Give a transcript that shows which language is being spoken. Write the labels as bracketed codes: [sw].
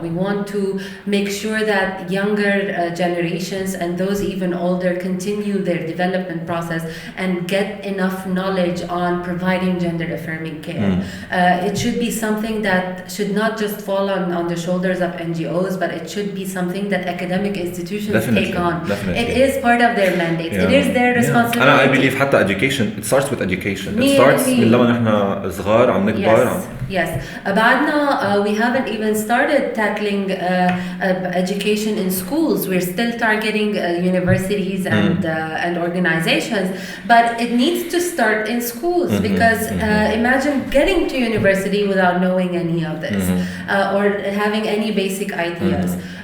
[en] We want to make sure that younger generations and those even older continue their development process and get enough knowledge on providing gender-affirming care. It should be something that should not just fall on the shoulders of NGOs, but it should be something that academic institutions take on. It is part of their mandate. It is their responsibility. I believe حتى education, it starts with education. It starts [ar] من لما نحن صغار عم نكبر. [en] Yes. بعدنا we haven't even started tackling education in schools. We're still targeting universities and organizations, but it needs to start in schools because imagine getting to university without knowing any of this or having any basic ideas.